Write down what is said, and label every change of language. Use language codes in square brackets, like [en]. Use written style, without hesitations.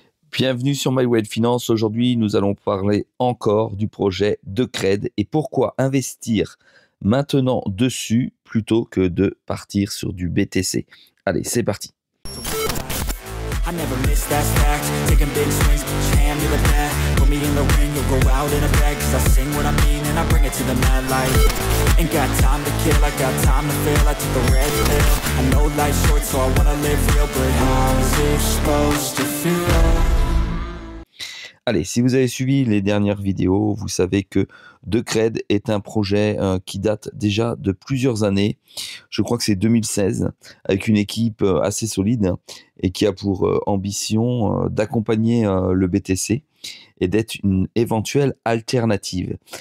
[fr] Bienvenue sur My Way Finance. Aujourd'hui, nous allons parler encore du projet Decred et pourquoi investir maintenant dessus plutôt que de partir sur du BTC. Allez, c'est parti. [en] I never miss that stack, taking big swings, hand me the bat, put me in the ring, you'll go out in a bag, cause I sing what I mean and I bring it to the mad light. Ain't got time to kill, I got time to feel, I took a red pill, I know life's short so I wanna live real, but how's it supposed to feel? [fr] Allez, si vous avez suivi les dernières vidéos, vous savez que Decred est un projet qui date déjà de plusieurs années. Je crois que c'est 2016, avec une équipe assez solide et qui a pour ambition d'accompagner le BTC et d'être une éventuelle alternative.